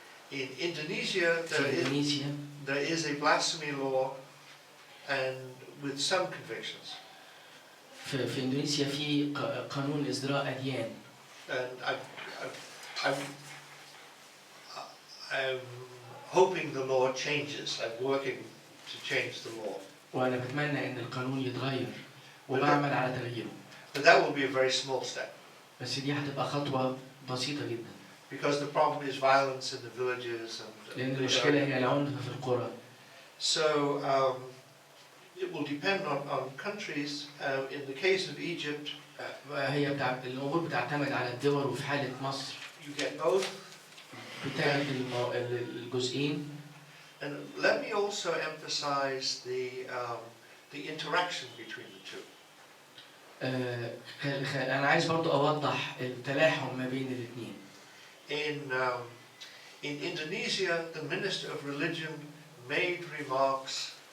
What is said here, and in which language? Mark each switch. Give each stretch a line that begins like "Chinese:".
English: In Indonesia, there is a blasphemy law and with some convictions.
Arabic: في إندونيسيا في قانون ازدراء أديان.
English: And I'm hoping the law changes. I'm working to change the law.
Arabic: وأنا بتمنى إن القانون يتغير وبعمل على تغييره.
English: But that will be a very small step.
Arabic: بس دي هتبقى خطوة بسيطة جدا.
English: Because the problem is violence in the villages and.
Arabic: لأن المشكلة هي العنف في القرى.
English: So it will depend on countries. In the case of Egypt.
Arabic: هي الأمور بتعتمد على الدول وفي حالة مصر.
English: You get both.
Arabic: بتاعت الجزئين.
English: And let me also emphasize the interaction between the two.
Arabic: أنا عايز برضو أوضح التلاحم ما بين الاثنين.
English: In Indonesia, the Minister of Religion made remarks.